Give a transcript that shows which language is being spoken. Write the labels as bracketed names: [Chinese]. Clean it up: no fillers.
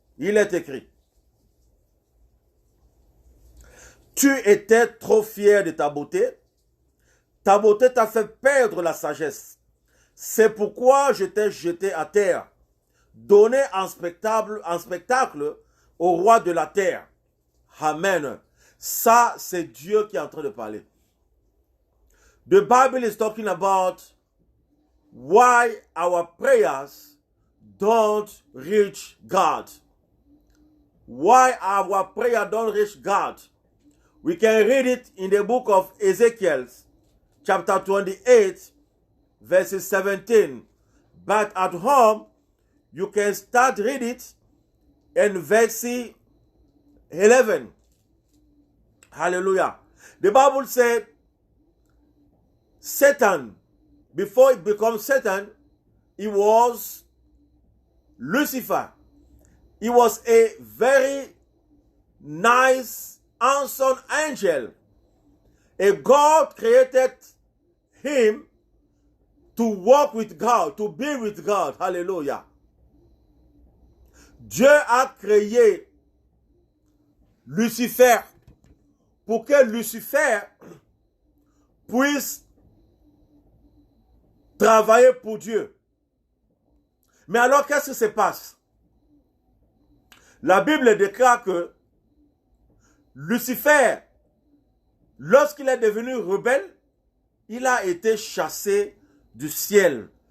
[French] Il est écrit: Tu étais trop fier de ta beauté t'a fait perdre la sagesse. C'est pourquoi je t'ai jeté à terre, donné en spectacle au roi de la terre. Amen. Ça, c'est Dieu qui est en train de parler. [English] The Bible is talking about why our prayers don't reach God. Why our prayer don't reach God. We can read it in the book of Ezekiel, chapter 28, verses 17. But at home, you can start read it in verse 11. Hallelujah. The Bible said, Satan, before it becomes Satan, he was Lucifer. He was a very nice, handsome angel. And God created him to walk with God, to be with God. Hallelujah. [French] Dieu a créé Lucifer pour que Lucifer puisse travailler pour Dieu. Mais alors, qu'est-ce qui se passe? La Bible déclare que Lucifer, lorsqu'il est devenu rebelle, il a été chassé du ciel.